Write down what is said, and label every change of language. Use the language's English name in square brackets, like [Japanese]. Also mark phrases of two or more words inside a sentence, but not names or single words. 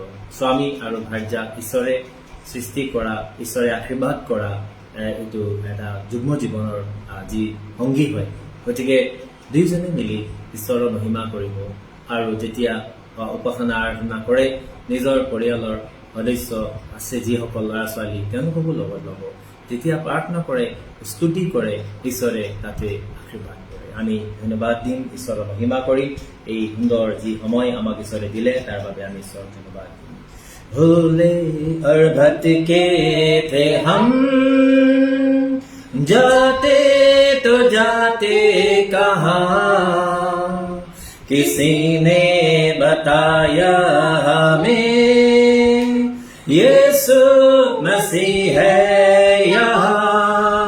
[Assamese] স্বামী আৰু ভাৰ্যা ঈশ্বৰে সৃষ্টি কৰা, ঈশ্বৰে আশীৰ্বাদ কৰা এইটো এটা যুগ্ম জীৱনৰ যি সংগী হয়, গতিকে দুয়োজনে মিলি ঈশ্বৰৰ মহিমা কৰিব আৰু যেতিয়া উপাসনা আৰাধনা কৰে নিজৰ পৰিয়ালৰ সদস্য আছে যিসকল ল'ৰা ছোৱালী তেওঁলোককো লগত ল'ব। যেতিয়া প্ৰাৰ্থনা কৰে স্তুতি কৰে ঈশ্বৰে তাতে আশীৰ্বাদ কৰে। আমি ধন্যবাদ দিম ঈশ্বৰৰ মহিমা কৰি এই সুন্দৰ যি সময় আমাক ঈশ্বৰে দিলে তাৰ বাবে আমি ঈশ্বৰক ধন্যবাদ দিম। [Hindi] भूले और भटके थे हम, जाते तो जाते कहाँ, किसी ने बताया हमें यीशु मसीह है यहाँ।